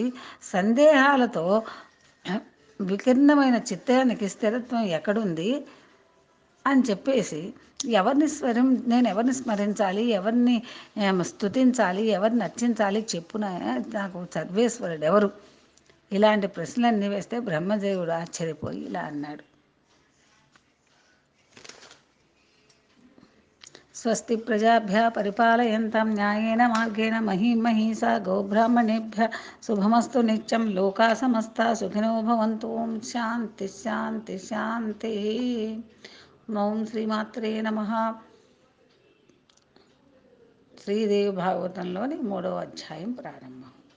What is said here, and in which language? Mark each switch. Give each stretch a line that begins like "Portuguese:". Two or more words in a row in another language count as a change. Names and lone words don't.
Telugu: సందేహాలతో వికీర్ణమైన చిత్తానికి స్థిరత్వం ఎక్కడుంది అని చెప్పేసి, నేను ఎవరిని స్మరించాలి, ఎవరిని స్తుతించాలి, ఎవరిని అర్చించాలి చెప్పున, నాకు సర్వేశ్వరుడు ఎవరు? ఇలాంటి ప్రశ్నలన్నీ వేస్తే బ్రహ్మదేవుడు ఆశ్చర్యపోయి ఇలా అన్నాడు.
Sanskrit: స్వస్తి ప్రజాభ్య పరిపాలయంతాం న్యాయేన మార్గేణ మహీం మహీసా గోబ్రాహ్మణేభ్య శుభమస్తు నిత్యం. లోకా సమస్తా సుఖినో భవంతు. ఓం శాంతి శాంతి శాంతి. ఓం శ్రీమాత్రే నమః.
Telugu: శ్రీదేవి భాగవతంలోని 3వ అధ్యాయం ప్రారంభం.